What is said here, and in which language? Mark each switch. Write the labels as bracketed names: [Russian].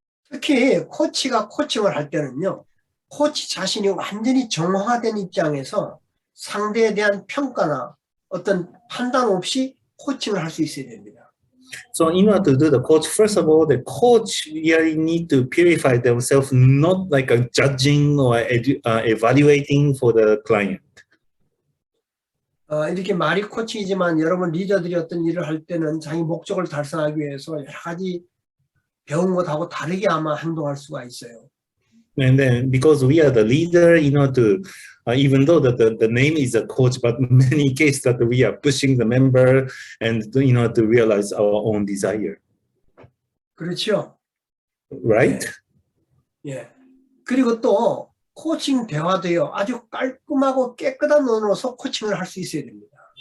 [Korean] 특히 코치가 코칭을 할 때는요, 코치 자신이 완전히 정화된 입장에서 상대에 대한 평가나 어떤 판단 없이 코칭을 할 수 있어야 됩니다. [English] So in order to do the coach, first of all, the coach really need to purify themselves, not like a judging or evaluating for the client. [Korean] 이렇게 말이 코칭이지만 여러분 리더들이 어떤 일을 할 때는 자기 목적을 달성하기 위해서 여러 가지 배운 것하고 다르게 아마 행동할 수가 있어요. [English] And then because we are the leader, to even though the name is a coach, but in many cases that we are pushing the member and to realize our own desire. [Korean] 그렇죠. [English] Right? [Korean] 예. 그리고 또 코칭 대화도요. 아주 깔끔하고 깨끗한 언어로서 코칭을 할 수 있어야 됩니다.